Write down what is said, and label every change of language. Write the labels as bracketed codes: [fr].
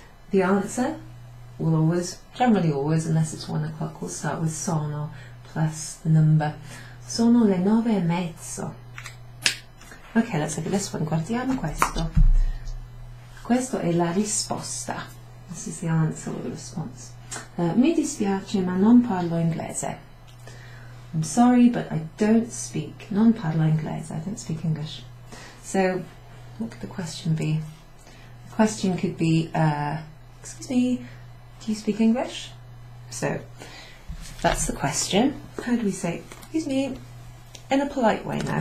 [en] The answer will always, generally always, unless it's 1 o'clock, will start with sono plus the number. [it] Sono le 9:30. [en] Okay, let's look at this one. [it] Guardiamo questo. Questo è la risposta. [en] This is the answer or the response. [it] Mi dispiace, ma non parlo inglese. [en] I'm sorry, but I don't speak. [it] Non parlo inglese. [en] I don't speak English. So, what could the question be? The question could be, excuse me, do you speak English? So, that's the question. How do we say, excuse me, in a polite way now?